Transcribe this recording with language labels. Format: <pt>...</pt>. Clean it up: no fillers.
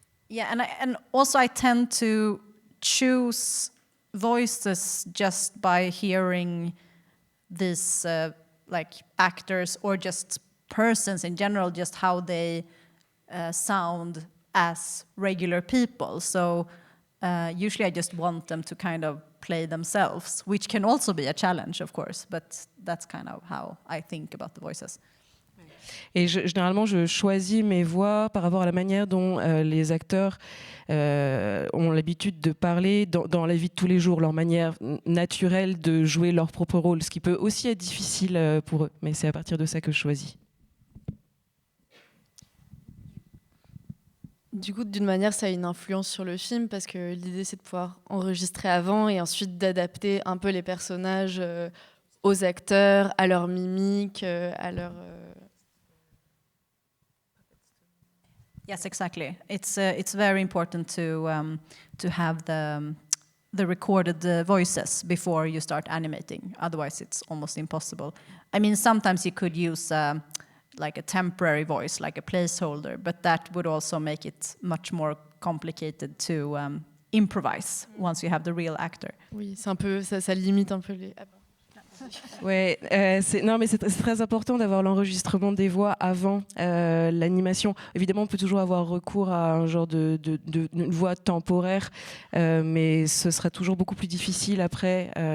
<en>Yeah, and also I tend to choose voices just by hearing these like actors or just persons in general, just how they sound as regular people. So usually I just want them to kind of play themselves, which can also be a challenge, of course, but that's kind of how I think about the voices.</en> <fr>Et généralement, je choisis mes voix par rapport à la manière dont les acteurs ont l'habitude de parler dans la vie de tous les jours, leur manière naturelle de jouer leur propre rôle, ce qui peut aussi être difficile pour eux, mais c'est à partir de ça que je choisis. Du coup, d'une manière, ça a une influence sur le film, parce que l'idée, c'est de pouvoir enregistrer avant et ensuite d'adapter un peu les personnages aux acteurs, à leur mimique, à leur...</fr> <en>Yes, exactly. It's very important to have the recorded voices before you start animating. Otherwise, it's almost impossible. I mean, sometimes you could use like a temporary voice, like a placeholder, but that would also make it much more complicated to improvise once you have the real actor.</en> <fr>Oui, c'est un peu ça limite un peu les. Ouais, non, mais c'est très important d'avoir l'enregistrement des voix avant l'animation. Évidemment, on peut toujours avoir recours à un genre de voix temporaire, mais ce sera toujours beaucoup plus difficile après.</fr>